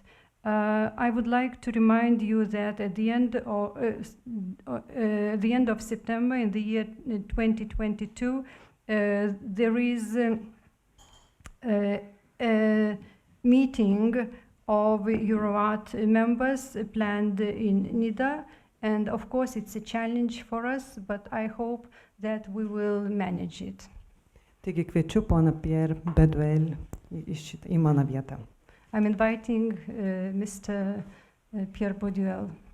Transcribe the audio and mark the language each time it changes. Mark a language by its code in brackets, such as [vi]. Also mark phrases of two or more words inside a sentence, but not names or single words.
[en] I would like to remind you that at the end of September in the year 2022, there is a meeting of euroArt members planned in Nida. And of course, it's a challenge for us, but I hope that we will manage it. [lt] Taigi kviečiu poną Pierre Boudoille į mano vietą. [en] I'm inviting Mr. Pierre Boudoille.